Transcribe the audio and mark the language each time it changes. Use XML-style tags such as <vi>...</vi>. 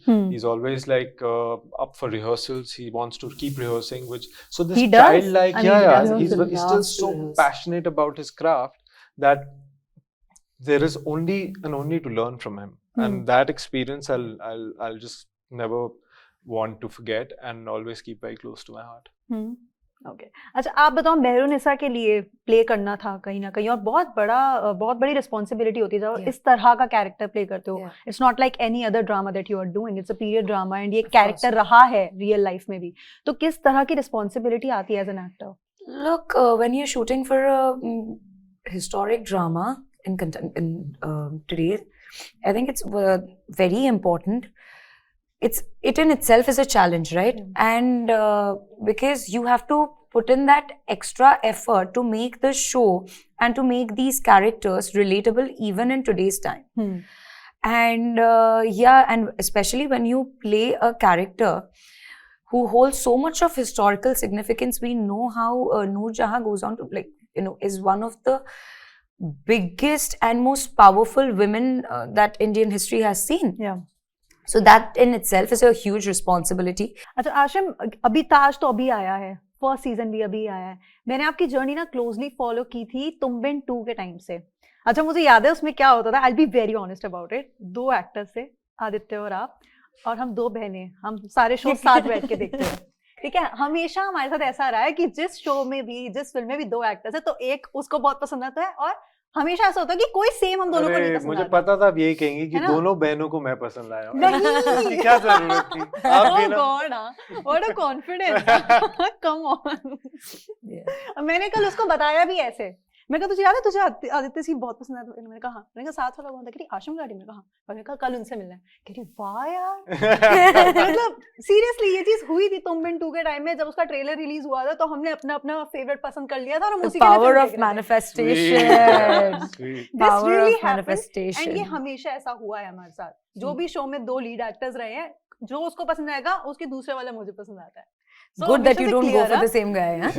<en>He's always like up for rehearsals. He wants to keep rehearsing, so this childlike, he's still so passionate about his craft that there is only to learn from him, and that experience I'll just never want to forget and always keep very close to my heart.</en> <hi>Okay अच्छा आप बताओ मेहरुनिसा के लिए play करना था कहीं ना कहीं और बहुत बड़ी रिस्पॉन्सिबिलिटी होती है जब इस तरह का कैरेक्टर प्ले करते हो</hi> <en>it's not like any other drama that you are doing it's a period drama</en> <hi>and ये कैरेक्टर रहा है रियल लाइफ में भी तो किस तरह की रिस्पॉन्सिबिलिटी आती है</hi> <en>As an actor Look, when you're shooting for a historic drama in today, I think it's very important. It in itself is a challenge, right? And because you have to put in that extra effort to make the show and to make these characters relatable even in today's time. And and especially when you play a character who holds so much of historical significance. We know how Noor Jahan goes on to, like, is one of the biggest and most powerful women that Indian history has seen. Yeah. So that in itself is a huge responsibility.</en> <hi>अच्छा आशिम अभी ताज तो अभी आया है first season भी अभी आया है मैंने आपकी जर्नी ना क्लोजली फॉलो की थी तुम बिन 2 के टाइम से अच्छा मुझे याद है उसमें क्या होता था</hi> <en>I will be very honest about it</en> <hi>2 actors थे आदित्य और आप और हम 2 बहनें हम सारे शो साथ बैठ के देखते हैं ठीक है हमेशा हमारे साथ ऐसा रहा है कि जिस शो में भी जिस फिल्म में भी 2 एक्टर्स है तो एक उसको बहुत पसंद आता है और हमेशा ऐसा होता है कि कोई सेम हम दोनों को नहीं पसंद मुझे आता। पता था आप यही कहेंगी कि दोनों बहनों को मैं पसंद लाया हूं नहीं क्या जरूरत थी आप भी ना</hi> <en>what a confidence come on</en> <hi>मैंने कल उसको बताया भी ऐसे मैं कहा तुझे याद है तुझे आदित्य सिंह बहुत पसंद है मैंने कहा मैंने कहा साथ वाला कौन था कह रही आशिम गुलाटी मैंने कहा मैंने कहा कल उनसे मिलना है कह रही वाह यार मतलब सीरियसली ये चीज हुई थी तुम बिन 2 के टाइम में जब उसका ट्रेलर रिलीज हुआ था तो हमने अपना अपना फेवरेट पसंद कर लिया था और हम उसी के लिए</hi> <en>power of manifestation. Power of manifestation.</en> <hi>And ये हमेशा ऐसा हुआ है हमारे साथ जो भी शो में 2 लीड एक्टर्स रहे हैं जो उसको पसंद आएगा उसके दूसरे वाला मुझे पसंद आता है</hi> <en>So good that you don't go for the same guy, huh?</en>